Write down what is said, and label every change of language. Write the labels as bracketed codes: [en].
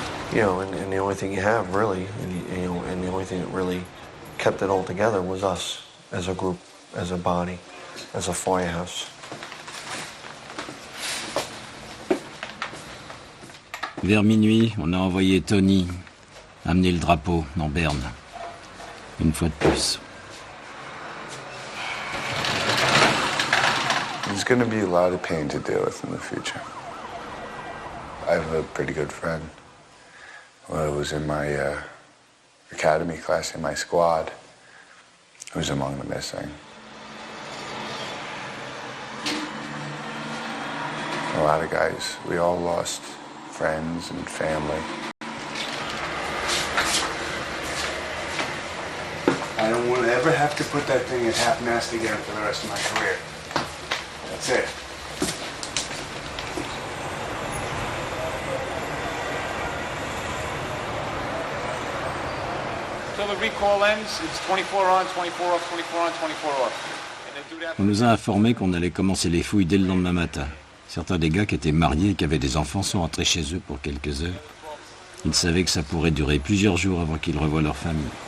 [en] You know, and the only thing you have really, and the only thing that really kept it all together was us as a group, as a body, as a firehouse. [fr] Vers minuit, on a envoyé Tony amener le drapeau en berne. Une fois de plus. [en] There's going to be a lot of pain to deal with in the future. I have a pretty good friend. Well, I was in my academy class in my squad, who's among the missing. A lot of guys, we all lost friends and family. I don't want to ever have to put that thing at half-mast again for the rest of my career. That's it. Until the recall ends, it's 24 on, 24 off, 24 on, 24 off. [fr] On nous a informé qu'on allait commencer les fouilles dès le lendemain matin. Certains des gars qui étaient mariés et qui avaient des enfants sont rentrés chez eux pour quelques heures. Ils savaient que ça pourrait durer plusieurs jours avant qu'ils revoient leur famille.